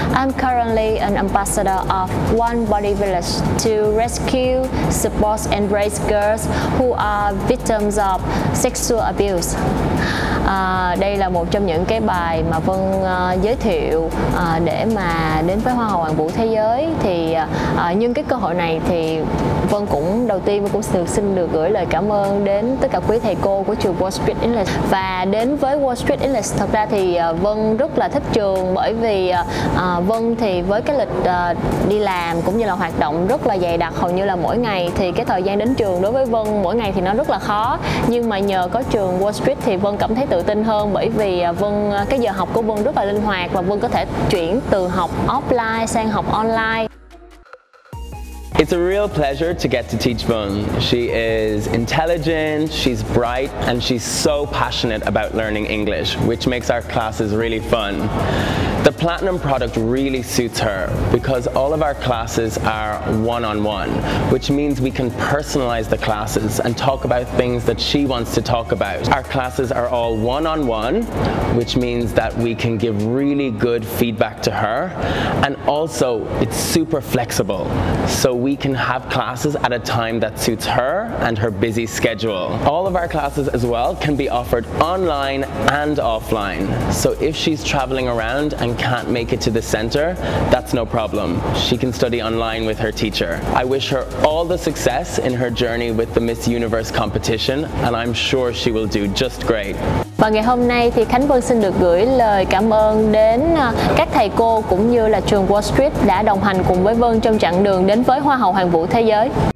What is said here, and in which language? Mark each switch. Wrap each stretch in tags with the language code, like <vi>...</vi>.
<en>I'm currently an ambassador of One Body Village to rescue, support and raise girls who are victims of sexual abuse.</en> <vi>Đây là một trong những cái bài mà Vân giới thiệu để mà đến với Hoa hậu Hoàn vũ thế giới. Thì nhân cái cơ hội này thì Vân cũng đầu tiên cũng xin được gửi lời cảm ơn đến tất cả quý thầy cô của trường Wall Street English. Và đến với Wall Street English, thật ra thì Vân rất là thích trường, bởi vì Vân thì với cái lịch đi làm cũng như là hoạt động rất là dày đặc hầu như là mỗi ngày, thì cái thời gian đến trường đối với Vân mỗi ngày thì nó rất là khó. Nhưng mà nhờ có trường Wall Street thì Vân cảm thấy tự tin hơn, bởi vì cái giờ học của Vân rất là linh hoạt và Vân có thể chuyển từ học offline sang học online.</vi> <en>It's a real pleasure to get to teach Vân. She is intelligent, she's bright, and she's so passionate about learning English, which makes our classes really fun. The Platinum product really suits her because all of our classes are one-on-one, which means we can personalize the classes and talk about things that she wants to talk about. Our classes are all one-on-one, which means that we can give really good feedback to her, and also it's super flexible, so we can have classes at a time that suits her and her busy schedule. All of our classes as well can be offered online and offline, so if she's traveling around and can't make it to the center, that's no problem. She can study online with her teacher. I wish her all the success in her journey with the Miss Universe competition, and I'm sure she will do just great.</en> <vi>Và ngày hôm nay thì Khánh Vân xin được gửi lời cảm ơn đến các thầy cô cũng như là trường Wall Street đã đồng hành cùng với Vân trong chặng đường đến với Hoa hậu Hoàn vũ thế giới.</vi>